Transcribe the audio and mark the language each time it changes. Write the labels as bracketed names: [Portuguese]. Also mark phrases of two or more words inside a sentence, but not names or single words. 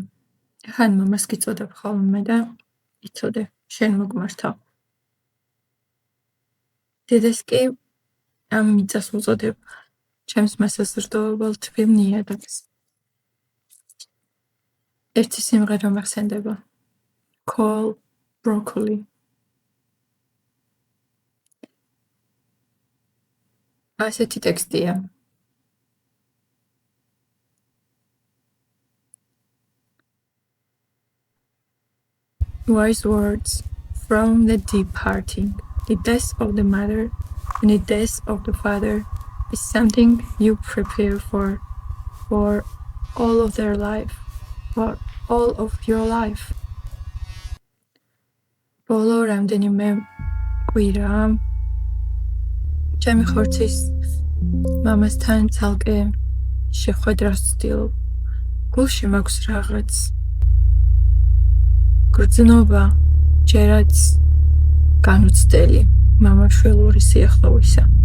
[Georgian] ხან მამას გიწოდებ ხოლმე და იცოდე, შენ მოგმართავ. დედას კი ამ მიწას უწოდებ, ჩემს მასას რდოებელ თბილ ნიადაგს. ერთი სიმღერა მახსენდება. [English] Call broccoli. [Georgian] ასეთი ტექსტია. [English] Wise words from the departing. The death of the mother and the death of the father is something you prepare for all of their life, for all of your life. [Georgian] ბოლო რამდენიმე კვირა ჩემი ხორცის მამასთან ცალკე შეხვედრას ვცდილობ. გულში მაქვს რაღაც გრძნობა, ჯერაც განუცდელი მამაშვილური სიახლოვისა.